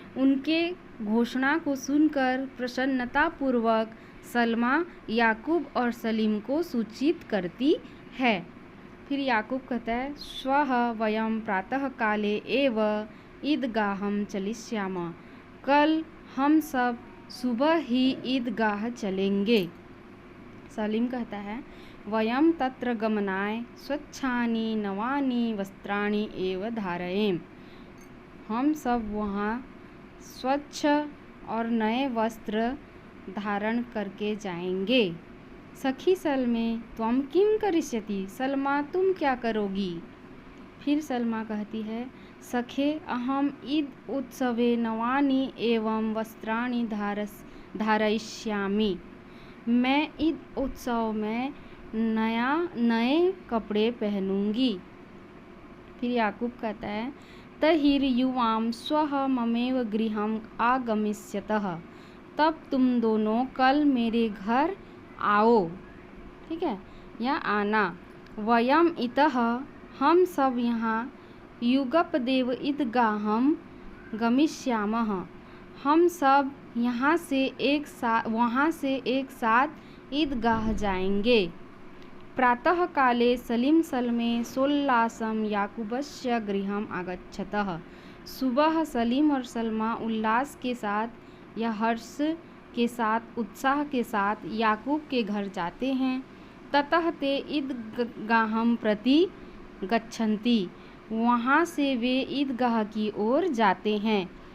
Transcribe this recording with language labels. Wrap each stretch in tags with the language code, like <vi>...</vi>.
<hi>उनके घोषणा को सुनकर प्रसन्नतापूर्वक सलमा याकूब और सलीम को सूचित करती है। फिर याकूब कहता है</hi> <sa>श्वः वयं प्रातः काले एव ईदगाहं चलिष्याम।</sa> <hi>कल हम सब सुबह ही ईदगाह चलेंगे। सलीम कहता है</hi> <sa>वयं तत्र गमनाय स्वच्छानि नवानि वस्त्राणि एव धारयेम।</sa> <hi>हम सब वहाँ स्वच्छ और नए वस्त्र धारण करके जाएंगे।</hi> <sa>सखी सलमे त्वम किम करिष्यति,</sa> <hi>सलमा तुम क्या करोगी? फिर सलमा कहती है</hi> <sa>सखे अहम ईद उत्सवे नवानि एवं वस्त्राणि धारयिष्यामि।</sa> <hi>मैं ईद उत्सव में नए कपड़े पहनूंगी। फिर याकूब कहता है</hi> <sa>तहिर्युवां स्वः ममेव गृहम् आगमिष्यतः।</sa> <hi>तब तुम दोनों कल मेरे घर आओ, ठीक है, या आना।</hi> <sa>वयम इतः,</sa> <hi>हम सब यहाँ,</hi> <sa>युगपदेव ईदगाहं गमिष्यामः,</sa> <hi>हम सब यहाँ से वहाँ से एक साथ ईदगाह जाएंगे।</hi> <sa>प्रातः काले सलीम सलमे सोल्लासम याकूबस्य गृहम् आगच्छतः।</sa> <hi>सुबह सलीम और सलमा उल्लास के साथ या हर्ष के साथ, उत्साह के साथ याकूब के घर जाते हैं।</hi> <sa>ततः ते ईदगाहं प्रति गच्छन्ति,</sa> <hi>वहाँ से वे ईदगाह की ओर जाते हैं।</hi>